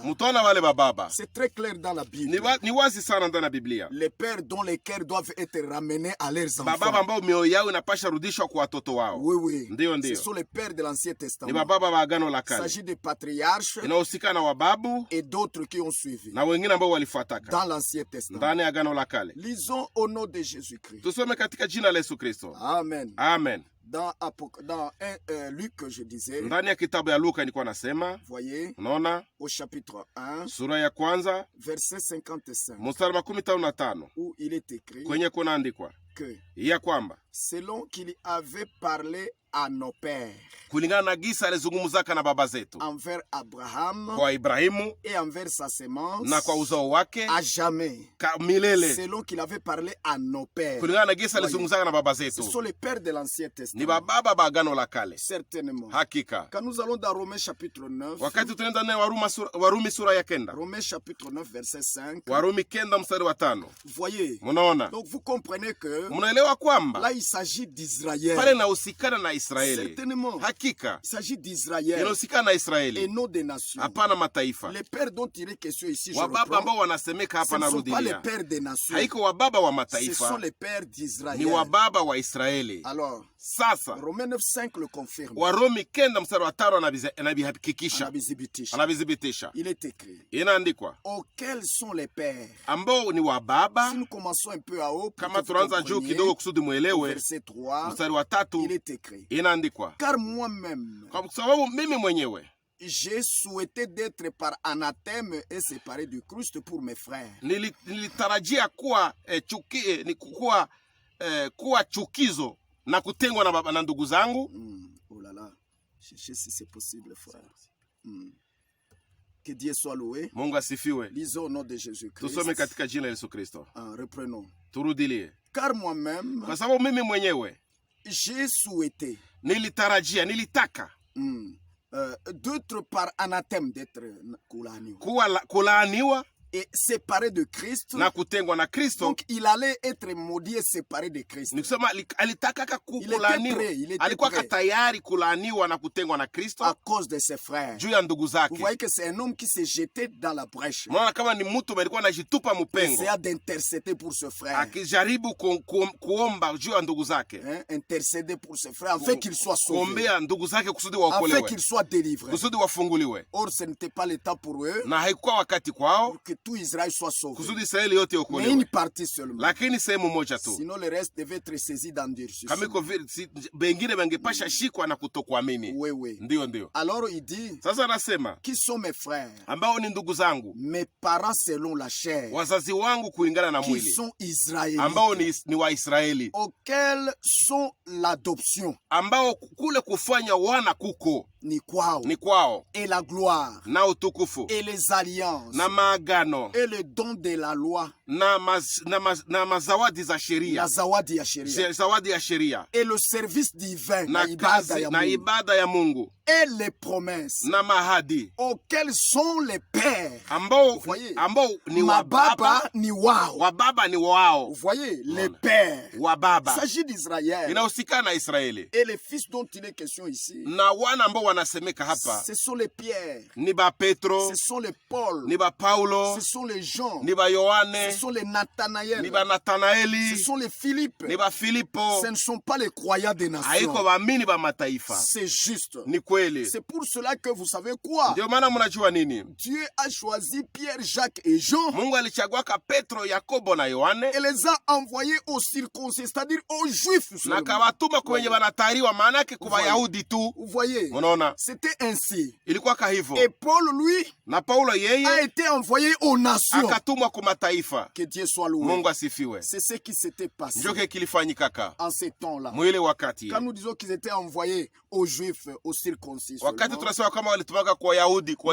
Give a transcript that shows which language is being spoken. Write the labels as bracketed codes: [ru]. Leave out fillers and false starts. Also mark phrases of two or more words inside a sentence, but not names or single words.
[sw] mtaona wale bababa. [fr] C'est très clair dans la Bible. [sw] Ni wazi sana ndani ya Biblia, [fr] Les pères dont les cœurs doivent être ramenés à leurs [sw] bababa [fr] enfants. [sw] ambao mioyo yao inapasha rudishwa kwa watoto wao. [fr] Oui, oui. [sw] Ndio, [fr] Ce [sw] ndio, [fr] sont les pères de l'Ancien [sw] ni [fr] Testament. [sw] bababa ba agano la [fr] Il [sw] kale, [fr] s'agit des patriarches [sw] inahusika na wababu [fr] et d'autres qui ont suivi [sw] na wengine ambao walifuataka [fr] dans l'Ancien Testament. [sw] ndani ya agano la kale. [fr] Lisons au nom de Jésus-Christ. [sw] Tusome katika jina la Yesu Kristo. Amen. Amen. [fr] Dans Luc, que je disais, [sw] Ndani ya kitabu ya Luka nilikuwa nasema, [fr] voyez, [sw] unaona [fr] au chapitre 1, [sw] sura ya kwanza [fr] verset 55, [sw] mstari 55 [fr] où il est écrit, [sw] kwenye kunaandikwa, [fr] que [sw] ya kwamba [fr] selon qu'il avait parlé à nos pères, [sw] kulingana na gisa alizungumzaka na baba zetu [fr] envers Abraham [sw] kwa Ibrahimu [fr] et envers sa sémence, [sw] na kwa uzao wake [fr] à jamais, [sw] milele, [fr] selon qu'il avait parlé à nos pères. [sw] kulingana na gisa [fr] Voyez, [sw] alizungumzaka na baba [fr] ce [sw] zetu. [fr] sont les pères de l'Ancien [sw] Ni [fr] Testament. [sw] bababa ba agano la kale. [fr] Certainement. [sw] Hakika [fr] Quand nous allons dans Romains chapitre 9, [sw] wakati tunaenda naye Warumi sura ya kenda, [fr] Romains chapitre 9 verset 5, [sw] Warumi kenda mstari wa 5, [fr] vous voyez, [sw] munaona, [fr] donc vous comprenez que [sw] munaelewa kwamba [fr] là il s'agit d'Israël. [sw] pale inahusikana na Israeli. [fr] Certainement. [sw] Hakika [fr] Il s'agit d'Israël [sw] inahusikana na [fr] et [sw] Israeli, [fr] non des nations. [sw] hapana mataifa. [fr] Les pères dont il est question ici, je [sw] Wababa [fr] reprends, [sw] ambao wanasemeka [fr] ce [sw] hapa [fr] ne sont pas les [sw] narudilia, [fr] pères des nations. [sw] haiko wababa wa [fr] Ce sont [sw] mataifa, [fr] les pères d'Israël. [sw] ni wababa wa Israeli. [fr] Alors, [sw] Sasa [fr] Romains 9:5 le confirme. [sw] Warumi kenda mstari wa 5 anabihakikisha, Anabithibitisha. anabithibitisha. [fr] Il est écrit. [sw] Inaandikwa [fr] Auxquels sont les pères? [sw] ambao ni wababa. [fr] Si nous commençons un peu à haut, pour [sw] Kama [fr] que vous [sw] tunaanza juu [fr] compreniez, [sw] kidogo kusudi [fr] au [sw] mwelewe, [fr] verset 3, [sw] mstari wa 3 [fr] il est écrit. [sw] inaandikwa, [fr] Car moi-même, [sw] kwa sababu mimi mwenyewe [fr] j'ai souhaité d'être par anathème et séparé du Christ pour mes frères. [sw] nilitarajia kuwa kuwa chukizo na kutengwa na baba na ndugu zangu. [fr] Oh là là, cherchez si c'est possible, frère. Que Dieu soit loué. [sw] Mungu asifiwe. [fr] Lisons au nom de Jésus-Christ. [sw] Tusome katika jina la Yesu Kristo. [fr] Reprenons. [sw] Turudilie. [fr] Car moi-même, [sw] Kwa sababu mimi mwenyewe [fr] j'ai souhaité [sw] nilitarajia, nilitaka [fr] d'être par anathème, d'être [sw] kulaaniwa [fr] et séparé de Christ. [sw] na kutengwa na Kristo. [fr] Donc il allait être maudit et séparé de Christ. [sw] Ni kusema alitaka kulaaniwa, alikuwa tayari kulaaniwa na kutengwa na Kristo [fr] à cause de ses frères. [sw] juu ya ndugu zake. [fr] Vous voyez que c'est un homme qui s'est jeté dans la brèche. [sw] Mwana kama ni mtu alikuwa anajitupa mpengo, [fr] Essaya d'intercéder pour ce frère. [sw] akijaribu kuomba juu ya ndugu zake, [fr] intercéder pour ses frères afin qu'il soit sauvé, [sw] kuombea ndugu zake kusudi [fr] afin [sw] waokolewe, [fr] qu'il soit délivré. [sw] kusudi wafunguliwe. [fr] Or ce n'était pas le temps pour eux [sw] Na haikuwa wakati kwao [fr] que tout Israël soit sauvé, [sw] kusudi Israeli yote [fr] mais [sw] iokolewe, [fr] une partie seulement. [sw] lakini sehemu moja tu. [fr] Sinon le reste devait être saisi d'endurcissement. [sw] Kama iko bengine bangepasha shikwa na kutokuamini. [fr] Oui, oui. [sw] Ndio. [fr] Alors il dit, [sw] Sasa anasema [fr] qui sont mes frères? [sw] ambao ni ndugu zangu, [fr] Mes parents selon la chair, [sw] wazazi wangu kulingana na [fr] qui [sw] mwili, [fr] sont israélites, [sw] ambao ni Waisraeli, [fr] auxquels sont l'adoption, [sw] ambao kule kufanya wana kuko ni kwao, ni kwao, [fr] et la gloire, [sw] na utukufu [fr] et les alliances, [sw] na maagano [fr] et le don de la loi, [sw] na mazawadi za sheria, la zawadi ya sheria, zawadi ya sheria, [fr] et le service divin, [sw] na kazi na Mungu, ibada ya Mungu, [fr] et les promesses, [sw] na mahadi, [fr] auxquels sont les pères. [sw] ambao [fr] Voyez, [sw] ni mababa wababa, ni wao. wababa ni wao, [fr] Vous voyez, les pères. Il [sw] wababa. [fr] s'agit d'Israël. [sw] Inahusikana na Israeli, [fr] Et les fils dont il est question ici, [sw] na wana ambao wanasemeka hapa [fr] ce sont les Pierre, [sw] ni ba Petro, [fr] ce sont les Paul, [sw] ni ba Paulo, [fr] ce sont les Jean, [sw] ni ba Yohane, [fr] ce sont les [sw] ni [fr] Nathanaël, [sw] ba Nathanaeli, [fr] ce sont les Philippe. [sw] ni ba Filipo. [fr] Ce ne sont pas les croyants des [sw] Haiko [fr] nations. [sw] waamini ba mataifa. [fr] C'est juste. [sw] Ni kweli. [fr] C'est pour cela que vous savez quoi? [sw] Ndio maana mnajua nini? [fr] Dieu a choisi Pierre, Jacques et Jean [sw] Mungu alichaguaka Petro, Yakobo na Yohane [fr] et les a envoyés aux circoncis, c'est-à-dire aux Juifs [sw] na [fr] seulement. [sw] kawatuma kwenye wanatahiriwa, maana yake kwa Wayahudi tu. [fr] Vous voyez, [sw] Unaona? [fr] c'était ainsi. [sw] Ilikuwa hivyo. [fr] Et Paul, lui, [sw] Na Paulo [fr] a [sw] yeye [fr] été envoyé aux nations. [sw] akatumwa kwa mataifa. [fr] Que Dieu soit loué. [sw] Mungu asifiwe. [fr] C'est ce qui s'était passé [sw] Ndio kilifanyikaka [fr] en ces temps-là. [sw] mwile wakati. [fr] Quand nous disons qu'ils étaient envoyés aux Juifs, aux circoncis [sw] Wakati [fr] seulement, [sw] tunasema kama walitumaka kwa Wayahudi, kwa